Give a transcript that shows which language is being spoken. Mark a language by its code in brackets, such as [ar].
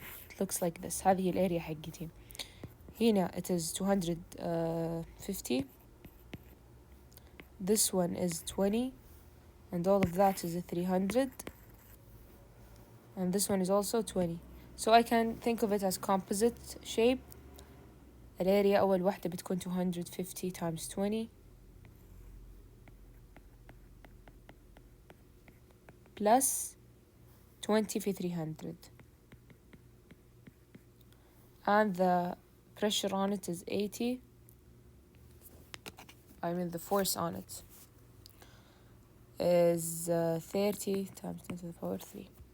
[en] It looks like this. [ar] هذه الاريا حقتي. هنا [en] it is 250. This one is 20, and all of that is a 300, and this one is also 20. So I can think of it as composite shape. [ar] الاريا أول واحدة بتكون 250 [en] times 20 plus 20 [ar] في 300. [en] and the pressure on it is 80. The force on it is 30 times 10 to the power 3.